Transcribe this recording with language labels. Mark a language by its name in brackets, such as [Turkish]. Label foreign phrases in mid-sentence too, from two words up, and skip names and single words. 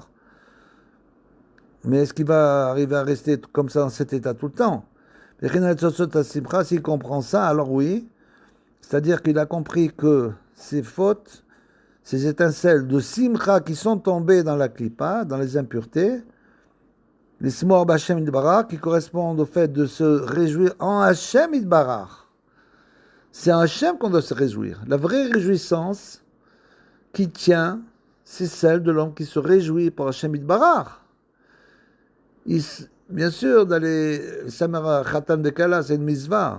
[French] Mais est-ce qu'il va arriver à rester comme ça dans cet état tout le temps? S'il comprend ça, alors oui. C'est-à-dire qu'il a compris que ces fautes, ces étincelles de simcha qui sont tombées dans la klipa, dans les impuretés, les smor [Hebrew] בהשם יתברך, [French] qui correspondent au fait de se réjouir en [Hebrew] השם יתברך. [French] C'est en Hashem qu'on doit se réjouir. La vraie réjouissance qui tient, c'est celle de l'homme qui se réjouit pour [Hebrew] השם יתברך. [French] Bien sûr, d'aller [Hebrew] שמח חתן וכלה, [French] c'est une mitzvah.